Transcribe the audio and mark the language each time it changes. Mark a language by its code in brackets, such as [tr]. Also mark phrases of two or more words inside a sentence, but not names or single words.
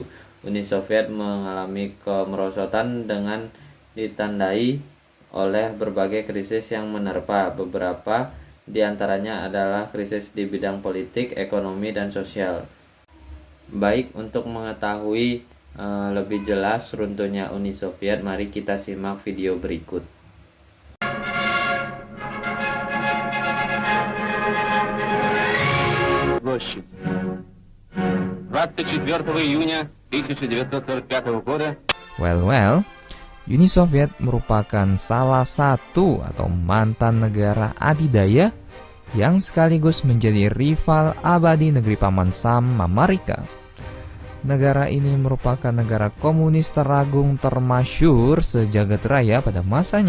[id] Uni Soviet mengalami kemerosotan dengan ditandai oleh berbagai krisis yang menerpa. Beberapa di antaranya adalah krisis di bidang politik, ekonomi, dan sosial. Baik, untuk mengetahui lebih jelas runtuhnya Uni Soviet, mari kita simak video berikut. [ru] Площадь. 24 июня 1945 года. Well, [id] Uni Soviet merupakan salah satu atau mantan negara adidaya yang sekaligus menjadi rival abadi negeri Paman Sam Amerika. Negara ini merupakan negara komunis teragung termasyhur sejagat raya pada masanya.